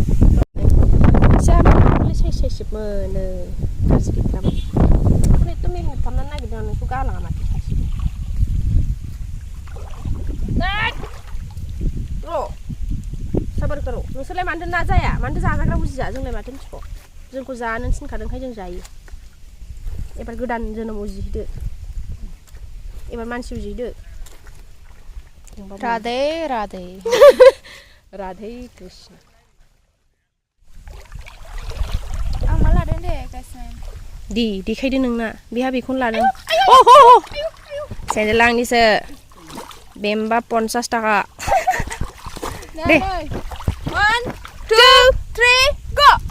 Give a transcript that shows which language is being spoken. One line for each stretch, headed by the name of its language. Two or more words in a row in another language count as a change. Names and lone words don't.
Bodo: जाबाय साइज मोनो गाज्रि गैथारामोन ओमफ्राय एकदम मेहनत खालामनानै नागिरदों आं नोंखौ गालाङा माथो सासे र' साबार करो नोंसोरलाय मानोथो ना जाया मानोथो जाजाग्रा बुजिया जोंलाय माथो मिथिखौ जोंखौ जानो थिनखादोंखाय जों जायो एबार गोदान जोनोम उजिहैदो एबार मानसि उजिहैदो राधे राधे राधे कृष्ण आं मा लादों दे गासिनो दि देखायदो नोंना बेहा बेखौनो लादों सेन्देल आंनिसो बेमबा 50 थाखा दे 1 2 3 go